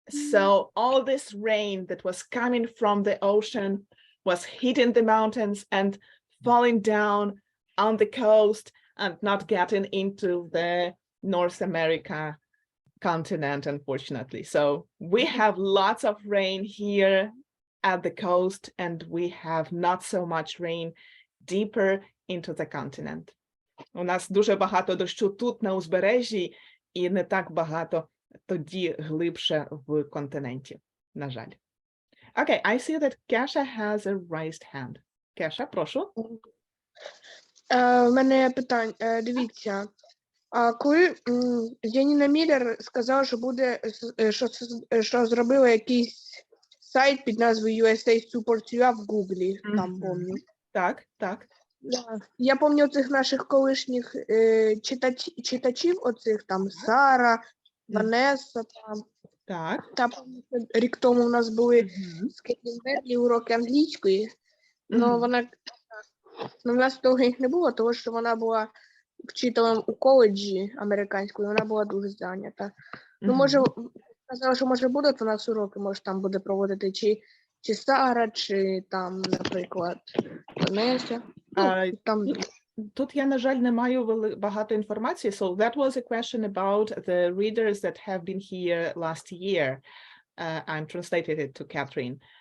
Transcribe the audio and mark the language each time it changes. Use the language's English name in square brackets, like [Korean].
[English] So all this rain that was coming from the ocean was hitting the mountains and falling down on the coast and not getting into the North America continent, unfortunately. So we have lots of rain here at the coast, and we have not so much rain deeper into the continent. У нас дуже багато дощу тут на узбережжі і не так багато тоді глибше в континенті, на жаль. Okay, I see that Kesha has a raised hand. [Ukrainian] Kesha, прошу. У мене питання. Дивіться, а коли Яніна Міллер сказала, що буде, що зробила якийсь сайт під назвою USA Support UA в Гуглі, там помню. Так, так. Я пам'ятаю цих наших колишніх читачів, оцих там Сара, Ванеса, там. Так. Та рік тому у нас були Мгм. з Кеті уроки англійської, Мгм. але в нас довго їх не було, тому що вона була вчителем у коледжі американської, вона була дуже зайнята. Ну, може, Мгм. казала, що може будуть у нас уроки, може там буде проводити чи Сара, чи там, наприклад, Неся. А, Там Тут я, на жаль, не маю багато інформації. [English] So that was a question about the readers that have been here last year. I'm translated it to Katharine.